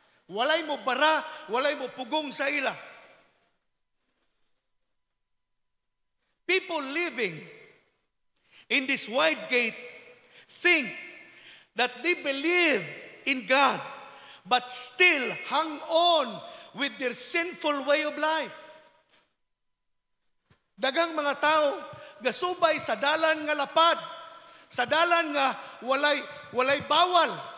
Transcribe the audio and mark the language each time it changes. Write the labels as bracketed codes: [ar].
[ceb] Walay mo bara, walay mo pugong sa ila. [en] People living in this wide gate think that they believe in God but still hang on with their sinful way of life. [ceb] Dagang mga tao gasubay sa dalan nga lapad, sa dalan nga walay bawal.